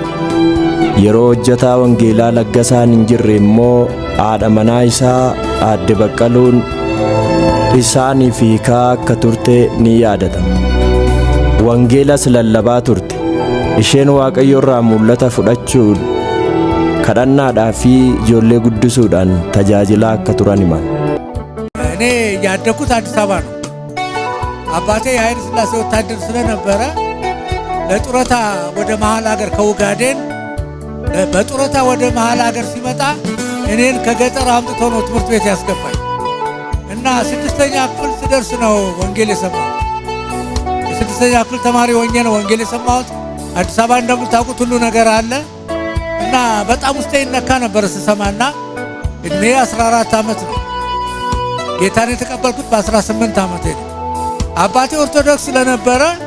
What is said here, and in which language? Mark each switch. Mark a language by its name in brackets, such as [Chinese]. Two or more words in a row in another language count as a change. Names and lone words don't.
[Oromo] Yeroo hojjetaa wangeelaa Laggasaan hin jirre immoo haadha manaa isaa Aadde Baqqaluun isaaniif hiikaa akka turte ni yaadatama. Wangeelas lallabaa turte. Isheen Waaqayyo irraa mul'ata fudhachuun kadhannaadhaa fi ijoollee guddisuudhaan tajaajilaa akka turan himan. [Amharic] እኔ ያደኩት አዲስ አበባ ነው። አባቴ የኃይለ ሥላሴ ወታደር ስለነበረ ለጡረታ ወደ መሃል ሀገር ከኡጋዴን በጡረታ ወደ መሃል ሀገር ሲመጣ እኔን ከገጠር አምጥቶ ነው ትምህርት ቤት ያስገባኝ እና ስድስተኛ ክፍል ስደርስ ነው ወንጌል የሰማሁት። የስድስተኛ ክፍል ተማሪ ሆኜ ነው ወንጌል የሰማሁት። አዲስ አበባ እንደምታውቁት ሁሉ ነገር አለ እና በጣም ውስጤ ይነካ ነበር ስሰማና እድሜ 14 ዓመት ነው። ጌታን የተቀበልኩት በ18 ዓመቴ ነው። አባቴ ኦርቶዶክስ ስለነበረ